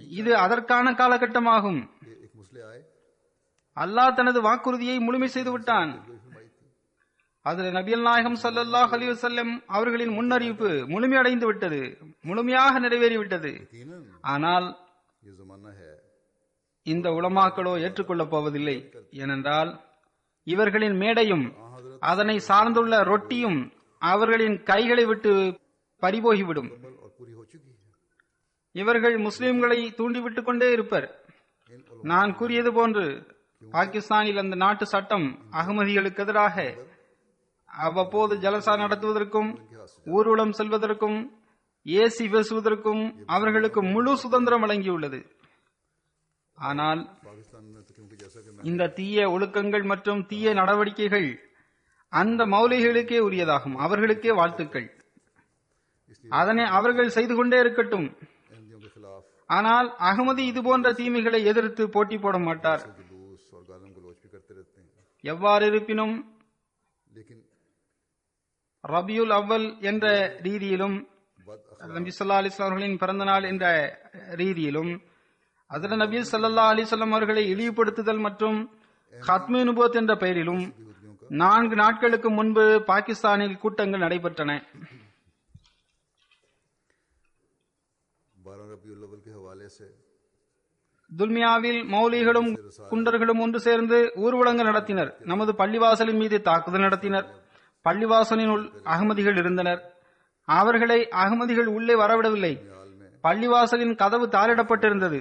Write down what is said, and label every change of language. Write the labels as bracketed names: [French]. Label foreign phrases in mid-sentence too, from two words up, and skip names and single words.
[Tamil] இது அதற்கான காலகட்டமாகும். [Urdu] कि एक मुस्लिम आए [Tamil] அல்லாஹ் தனது வாக்குறுதியை முழுமை செய்து விட்டான். [Urdu] जो फरमाई थी [Tamil] அதில் நபியல் நாயகம் [Arabic] صلى الله عليه وسلم [Tamil] அவர்களின் முன்னறிவிப்பு முழுமையடைந்து விட்டது, முழுமையாக நிறைவேறிவிட்டது. [Urdu] यकीनन [Tamil] ஆனால் [Urdu] ये जमाना है [Tamil] இந்த உலமாக்களோ ஏற்றுக்கொள்ளப் போவதில்லை. ஏனென்றால் இவர்களின் மேடையும் அதனை சார்ந்துள்ள ரொட்டியும் அவர்களின் கைகளை விட்டு பறிபோகிவிடும். [Urdu] मुकम्मल और पूरी हो चुकी है। [Tamil] இவர்கள் முஸ்லிம்களை தூண்டிவிட்டுக் கொண்டே இருப்பர். நான் கூறியது போன்று பாகிஸ்தானில் அந்த நாட்டு சட்டம் அகமதிகளுக்கு எதிராக அவ்வப்போது ஜலசா நடத்துவதற்கும் ஊர்வலம் செல்வதற்கும் ஏசி பேசுவதற்கும் அவர்களுக்கு முழு சுதந்திரம் வழங்கியுள்ளது. ஆனால் [Urdu] पाकिस्तान में तो क्योंकि जैसा कि मैं [Tamil] இந்த தீய ஒழுக்கங்கள் மற்றும் தீய நடவடிக்கைகள் அந்த மௌலிகளுக்கே உரியதாகும், அவர்களுக்கே வாழ்த்துக்கள். அதனை அவர்கள் செய்து கொண்டே இருக்கட்டும். [Urdu] अहमदियों के खिलाफ [Tamil] ஆனால் அகமதி இதுபோன்ற தீமைகளை எதிர்த்து போட்டி போட மாட்டார். [Urdu] जुलूस और गालम गलोच भी करते रहते हैं, [Tamil] எவ்வாறு இருப்பினும் [Urdu] लेकिन [Tamil] ரபியுல் அவ்வல் என்ற ரீதியிலும் [Urdu] बद [Tamil] நபி [Arabic] صلى الله عليه وسلم [Tamil] அவர்களின் பிறந்த நாள் என்ற ரீதியிலும் ஹஜ்ரத் நபி [Arabic] صلى الله عليه وسلم [Tamil] அவர்களை இழிவுபடுத்துதல் மற்றும் [Urdu] ختم نبوت [Tamil] என்ற பெயரிலும் 4 நாட்களுக்கு முன்பு பாகிஸ்தானில் கூட்டங்கள் நடைபெற்றன. [Urdu] 12 रबीउल अव्वल के हवाले से [Tamil] துல்மியாவில் மௌலிகளும் குண்டர்களும் ஒன்று சேர்ந்து ஊர்வலங்கள் நடத்தினர். நமது பள்ளிவாசலின் மீது தாக்குதல் நடத்தினர். பள்ளிவாசலினுள் அகமதிகள் இருந்தனர். அவர்களை அகமதிகள் உள்ளே வரவிடவில்லை. பள்ளிவாசலின் கதவு தாளிடப்பட்டிருந்தது.